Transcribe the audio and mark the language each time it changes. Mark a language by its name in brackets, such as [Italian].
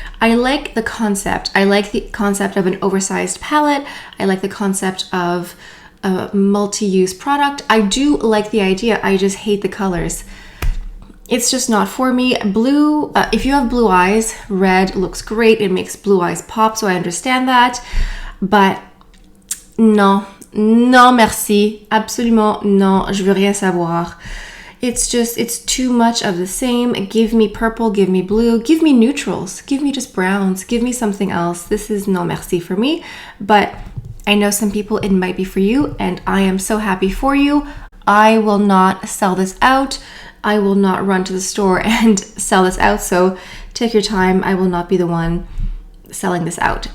[English] I like the concept. I like the concept of an oversized palette. I like the concept of a multi-use product. I do like the idea, I just hate the colors. It's just not for me. Blue, if you have blue eyes, red looks great. It makes blue eyes pop, so I understand that. [French] But non merci, absolument non, je veux rien savoir. [English] It's too much of the same. Give me purple, give me blue, give me neutrals, give me just browns, give me something else. This is [French] non merci [English] for me, but I know some people it might be for you, and I am so happy for you. I will not sell this out. I will not run to the store and sell this out, so take your time. I will not be the one selling this out.